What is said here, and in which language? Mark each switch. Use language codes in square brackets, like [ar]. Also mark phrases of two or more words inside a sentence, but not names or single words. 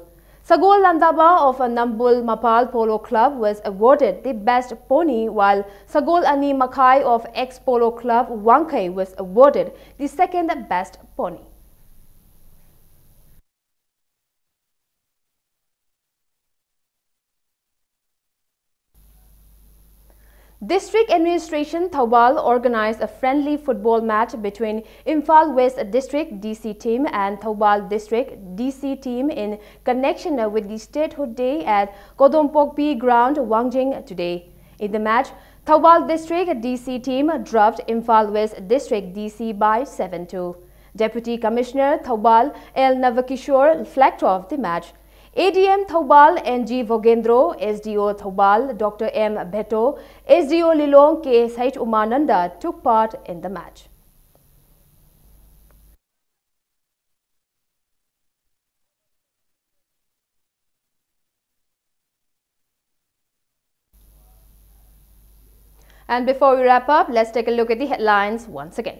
[en] Sagol Landaba of Nambul Mapal Polo Club was awarded the best pony, while Sagol Ani Makai of ex-polo club Wangkai was awarded the 2nd best pony. District Administration Thoubal organized a friendly football match between Imphal West District DC team and Thoubal District DC team in connection with the Statehood Day at Kodompokpi Ground, Wangjing today. In the match, Thoubal District DC team dropped Imphal West District DC by 7-2. Deputy Commissioner Thoubal L. Navakishore flagged off the match. ADM Thoubal NG Vogendro, SDO Thoubal Dr. M. Bheto, SDO Lilong KSH Umananda took part in the match. And before we wrap up, let's take a look at the headlines once again.